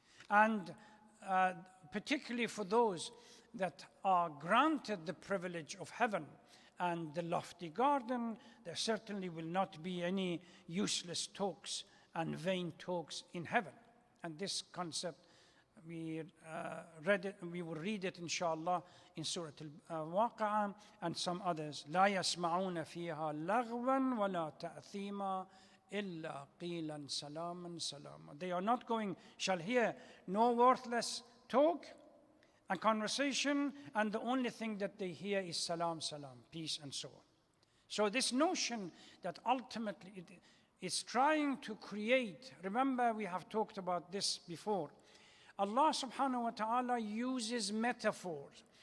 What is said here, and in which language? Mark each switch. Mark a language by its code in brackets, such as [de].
[en] And particularly for those that are granted the privilege of heaven and the lofty garden, there certainly will not be any useless talks and vain talks in heaven. And this concept, we will read it inshallah in Surah al-Waqa'ah and some others. [ar] لا يسمعون فيها لغوا ولا تأثيما إلا قيلا سلاما سلاما. [en] They are not shall hear no worthless talk and conversation, and the only thing that they hear is salam, salam, peace, and so on. So this notion that ultimately is trying to create, remember we have talked about this before, Allah subhanahu wa ta'ala uses metaphors.